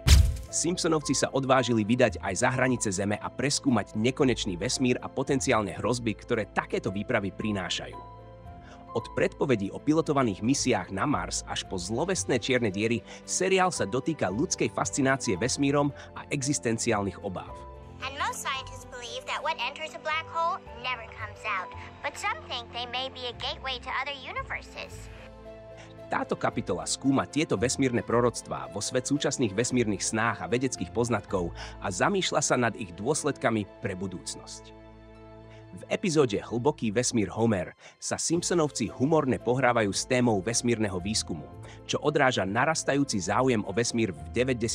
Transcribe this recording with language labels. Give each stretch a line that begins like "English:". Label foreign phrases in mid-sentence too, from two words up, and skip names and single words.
Slovak: Simpsonovci sa odvážili vydať aj za hranice Zeme a preskúmať nekonečný vesmír a potenciálne hrozby, ktoré takéto výpravy prinášajú. Od predpovedí o pilotovaných misiách na Mars až po zlovestné čierne diery, seriál sa dotýka ľudskej fascinácie vesmírom a existenciálnych obáv.
English: And most scientists believe that what enters a black hole never comes out, but some think they may be a gateway to other universes.
Slovak: Táto kapitola skúma tieto vesmírne proroctvá vo svet súčasných vesmírnych snách a vedeckých poznatkov a zamýšľa sa nad ich dôsledkami pre budúcnosť. V epizóde Hlboký vesmír Homer sa Simpsonovci humorne pohrávajú s témou vesmírneho výskumu, čo odráža narastajúci záujem o vesmír v 90.